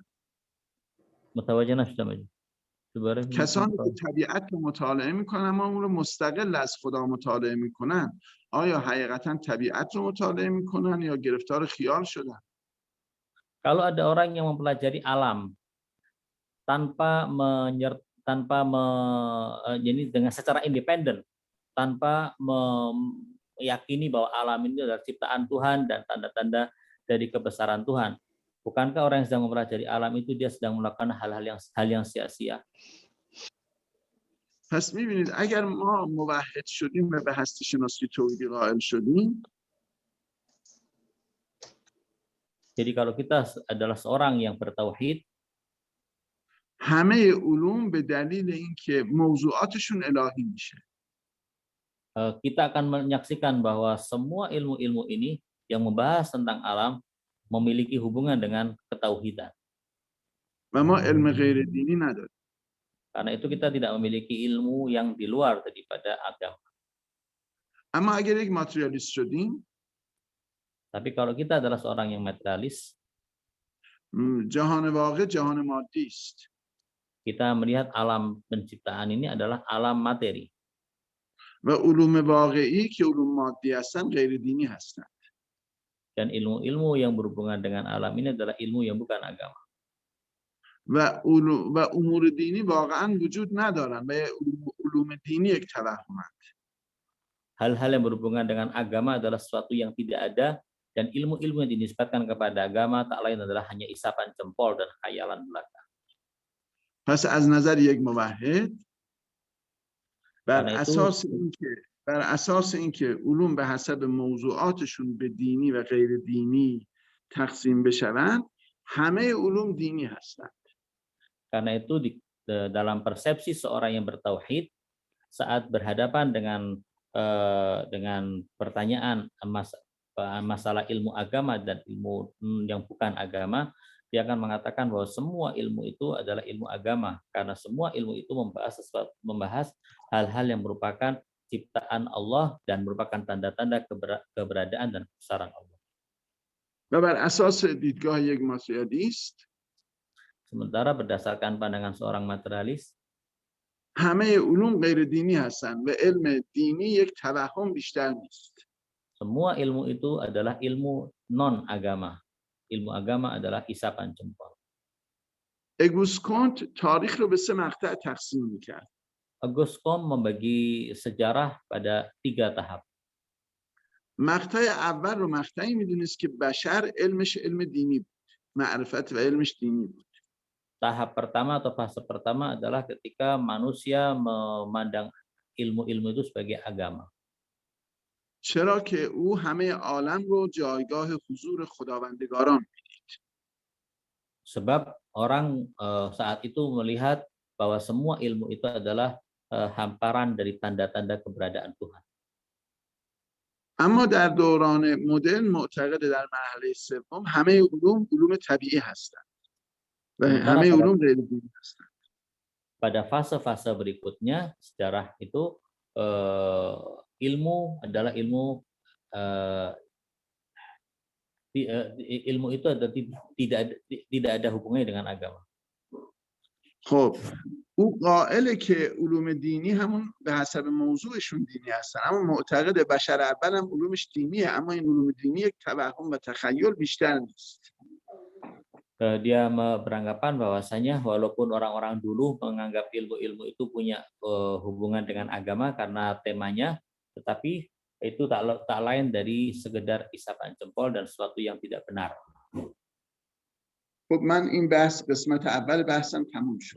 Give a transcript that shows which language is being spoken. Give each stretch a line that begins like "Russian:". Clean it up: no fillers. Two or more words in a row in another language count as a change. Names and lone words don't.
Persian: متوجه نشدم. کسانی که طبیعت رو مطالعه میکنن اما اون رو مستقل از خدا مطالعه میکنن، آیا حقیقتا طبیعت رو مطالعه میکنن یا گرفتار خیال شدن؟
Indonesian: Kalau ada orang yang mempelajari alam jadi dengan secara independen, tanpa meyakini bahwa alam ini adalah ciptaan Tuhan dan tanda-tanda dari kebesaran Tuhan, bukankah orang yang sedang mempelajari alam itu dia sedang melakukan hal yang sia-sia?
Persian: پس میبینید اگر ما موحد شدیم و به هستی شناسی توحیدی قائل شدیم،
Indonesian: jadi kalau kita adalah seorang yang bertauhid,
Persian: همه علوم به دلیل اینکه موضوعاتشون الهی میشه.
Indonesian: Kita akan menyaksikan bahwa semua ilmu-ilmu ini yang membahas tentang alam memiliki hubungan dengan ketauhidan.
Persian: و ما علم غیر دینی نداریم.
Indonesian: Karena itu kita tidak memiliki ilmu yang di luar daripada agama.
Persian: اما اگر یک ماتریالیست شدیم،
Indonesian: tapi kalau kita adalah seorang yang materialis,
Persian: جهان واقع جهان مادی است.
Indonesian: kita melihat alam penciptaan ini adalah alam materi.
Persian: و علوم واقعی که علوم مادی هستند غیر دینی هستند.
Indonesian: Dan ilmu-ilmu yang berhubungan dengan alam ini adalah ilmu yang bukan agama.
Persian: و امور دینی واقعا وجود ندارند و علوم دینی یک توهمند.
Indonesian: Hal-hal yang berhubungan dengan agama adalah sesuatu yang tidak ada, dan ilmu-ilmu yang dinisbatkan kepada agama tak lain adalah hanya isapan jempol dan khayalan belaka.
Persian: پس از نظر یک موحد بر اساس اینکه علوم به حسب موضوعاتشون به دینی و غیر دینی تقسیم بشوند، همه علوم دینی هستند.
Indonesian: Karena itu dalam persepsi seorang yang bertauhid, saat berhadapan dengan dengan pertanyaan masalah ilmu agama dan ilmu yang bukan agama, dia akan mengatakan bahwa semua ilmu itu adalah ilmu agama karena semua ilmu itu membahas hal-hal yang merupakan ciptaan Allah dan merupakan tanda-tanda keberadaan dan kebesaran Allah.
Persian: و بر اساس دیدگاه یک ماتریالیست
Indonesian: Sementara berdasarkan pandangan seorang materialis,
Persian: همه علوم غیر دینی هستند و علم دینی یک توهم بیشتر نیست.
Indonesian: semua ilmu itu adalah ilmu non agama. Ilmu agama adalah isapan jempol.
Persian: اگوست کانت تاریخ رو به 3 مقطع تقسیم می‌کرد.
Indonesian: Auguste Comte membagi sejarah pada 3 tahap.
Persian: مقطع اول رو مقطعی می‌دونست که بشر علمش علم دینی بود. معرفت و علمش دینی بود.
Indonesian: Tahap pertama atau fase pertama adalah ketika manusia memandang ilmu-ilmu itu sebagai agama.
Persian: چرا که او همه عالم رو جایگاه حضور خداوندگاران می‌دید.
Indonesian: Sebab orang saat itu melihat bahwa semua ilmu itu adalah hamparan dari tanda-tanda keberadaan Tuhan.
Persian: اما در دوران مدرن معتقد در مرحله سوم همه علوم علوم طبیعی هستند و همه علوم غیر دینی هستند.
Indonesian: Pada fase-fase berikutnya sejarah itu ilmu adalah ilmu ilmu itu tidak ada hubungannya dengan agama.
Persian: خب او قائله که علوم دینی همون به حسب موضوعشون دینی هستن، اما معتقد بشر اول هم علومش دینیه، اما این علوم دینی یک توهم و تخیل بیشتر نیست.
Indonesian: Dia beranggapan bahwasanya walaupun orang-orang dulu menganggap ilmu-ilmu itu punya hubungan dengan agama karena temanya, tetapi itu tak lain dari sekedar isapan jempol dan sesuatu yang tidak benar.
Persian: خب من این بحث قسمت اول بحثم تموم شد.